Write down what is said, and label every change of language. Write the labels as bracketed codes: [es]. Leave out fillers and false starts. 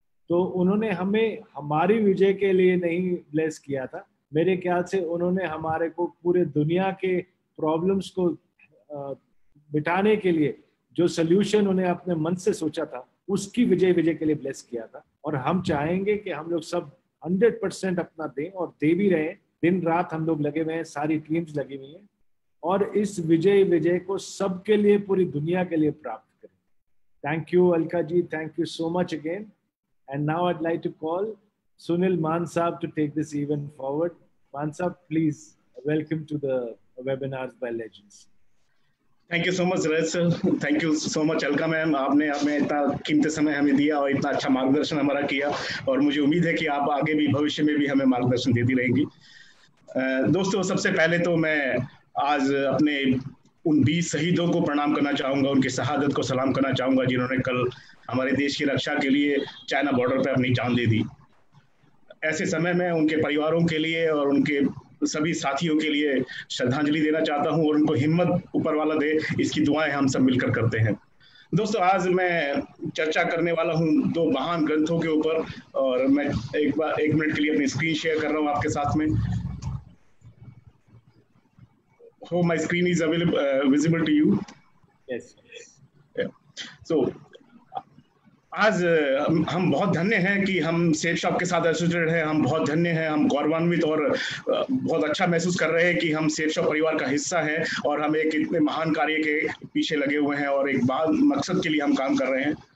[hi] तो उन्होंने हमें हमारी विजय के लिए नहीं ब्लेस किया था, मेरे ख्याल से उन्होंने हमारे को पूरे दुनिया के प्रॉब्लम्स को मिटाने के लिए जो सोल्यूशन उन्हें अपने मन से सोचा था, उसकी विजय विजय के लिए ब्लेस किया था। और हम चाहेंगे कि हम लोग सब 100% अपना दें, और दे भी रहे हैं। दिन रात हम लोग लगे हुए हैं, सारी टीम्स लगी हुई हैं, और इस विजय विजय को सबके लिए, पूरी दुनिया के लिए प्राप्त करें। [en] Thank you Alka ji, thank you so much again. And now I'd like to call Sunil Maan Saab to take this event forward. Maan Saab, please welcome to the webinars by Legends. Thank you so much Rajat sir, thank you so much Alka ma'am, [hi] आपने इतना कीमती समय हमें दिया और इतना अच्छा मार्गदर्शन हमारा किया, और मुझे उम्मीद है कि आप आगे भी भविष्य में भी हमें मार्गदर्शन देती रहेंगी। दोस्तों, सबसे पहले तो मैं आज अपने उन 20 शहीदों को प्रणाम करना चाहूंगा, उनकी शहादत को सलाम करना चाहूंगा, जिन्होंने कल हमारे देश की रक्षा के लिए चाइना बॉर्डर पर अपनी जान दे दी। ऐसे समय में उनके परिवारों के लिए और उनके सभी साथियों के लिए श्रद्धांजलि देना चाहता हूं, और उनको हिम्मत ऊपर वाला दे, इसकी दुआएं हम सब मिलकर करते हैं। दोस्तों, आज मैं चर्चा करने वाला हूं 2 महान ग्रंथों के ऊपर, और मैं एक मिनट के लिए अपनी स्क्रीन शेयर कर रहा हूं आपके साथ में। [en] Hope my screen is visible to you. Yes. Yeah. [hi] So, आज हम बहुत धन्य हैं कि हम सेफ शॉप के साथ एसोसिएटेड हैं। हम बहुत धन्य हैं, हम गौरवान्वित और बहुत अच्छा महसूस कर रहे हैं कि हम सेफ शॉप परिवार का हिस्सा हैं, और हम एक इतने महान कार्य के पीछे लगे हुए हैं, और एक मकसद के लिए हम काम कर रहे हैं।